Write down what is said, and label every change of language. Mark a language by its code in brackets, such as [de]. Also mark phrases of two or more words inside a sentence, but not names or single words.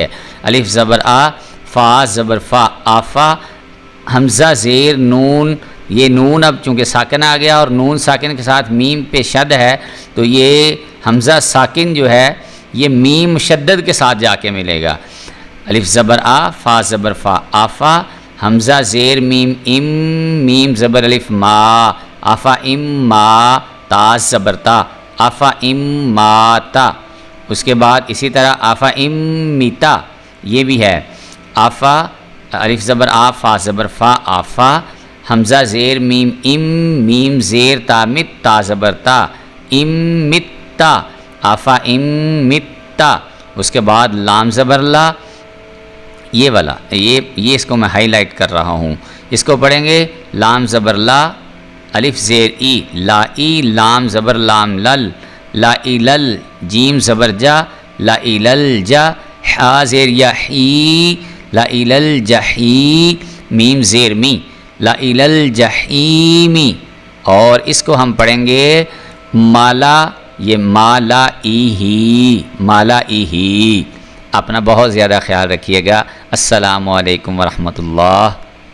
[ur] الف زبر آ، فا زبر فا، آفا، حمزہ زیر نون، یہ نون اب چونکہ ساکن آ گیا اور نون ساکن کے ساتھ میم پہ شد ہے تو یہ حمزہ ساکن جو ہے یہ میم مشدد کے ساتھ جا کے ملے گا۔ الف زبر آ، فا زبر فا، آفا، حمزہ زیر میم ام، میم زبر الف ما، آفا ام ما، تا زبر تا، آفا ام ما تا۔ اس کے بعد اسی طرح آفا ام میتا، یہ بھی ہے آفا، الف زبر آ، فا زبر فا، آفا، حمزہ زیر میم ام، میم زیر تا مت، تا زبر تا، ام متا، آفا ام متا۔ اس کے بعد لام زبر لا، یہ والا یہ اس کو میں ہائی لائٹ کر رہا ہوں، اس کو پڑھیں گے لام زبر لا، الف زیر ای، لا ای، لام زبر لام لل، لا ای لل، جیم زبر جا، لا ای لل جا، حا زیر یا حی، لا ای لل جحی، میم زیر می، لا ای لل جحیمی۔ اور اس کو ہم پڑھیں گے مالا، یہ مالا ای ہی، مالا ای ہی۔ اپنا بہت زیادہ خیال رکھیے گا۔ [ar] السلام علیکم ورحمۃ اللہ۔